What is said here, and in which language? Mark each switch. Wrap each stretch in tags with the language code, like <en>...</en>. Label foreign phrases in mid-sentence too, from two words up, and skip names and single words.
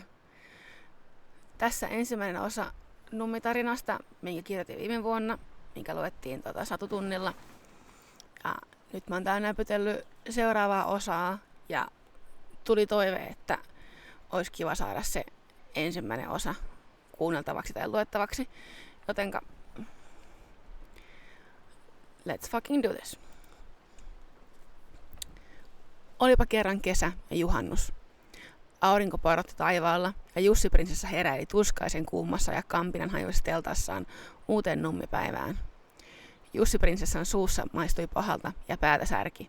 <fi>Tässä ensimmäinen osa Nummitarinasta, minkä kirjoitin viime vuonna, minkä luettiin satutunnilla. Ja nyt mä oon täällä näpytellyt seuraavaa osaa ja tuli toive, että olisi kiva saada se ensimmäinen osa kuunneltavaksi tai luettavaksi.</fi> <en>Jotenka let's fucking do this.</en> <fi>Olipa kerran kesä ja juhannus. Aurinko porotti taivaalla ja Jussi-prinsessa heräili tuskaisen kuumassa ja kampinan hajuisessa teltassaan uuteen nummipäivään. Jussi-prinsessan suussa maistui pahalta ja päätä särki.</fi>